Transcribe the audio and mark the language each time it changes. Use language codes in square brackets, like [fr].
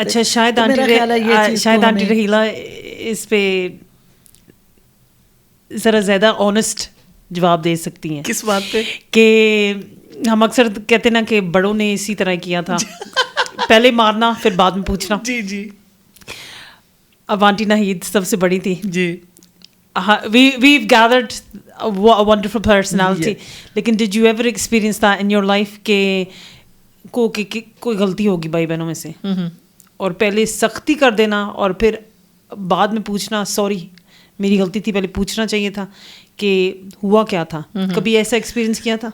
[ur] اچھا شاید آنٹی رحیلہ اس پہ ذرا زیادہ آنیسٹ جواب دے سکتی ہیں. کس بات پہ؟ کہ ہم اکثر کہتے نا کہ بڑوں نے اسی طرح کیا تھا, پہلے مارنا پھر بعد میں پوچھنا. جی جی. اب آنٹی ناہید سب سے بڑی تھی جی, [en] we've gathered a wonderful personality. [ur] لیکن [en] did you ever experience that in your life [ur] کہ کوئی غلطی ہوگی بھائی بہنوں میں سے اور پہلے سختی کر دینا اور پھر بعد میں پوچھنا سوری میری غلطی تھی, پہلے پوچھنا چاہیے تھا کہ ہوا کیا تھا. کبھی ایسا ایکسپیرینس کیا تھا؟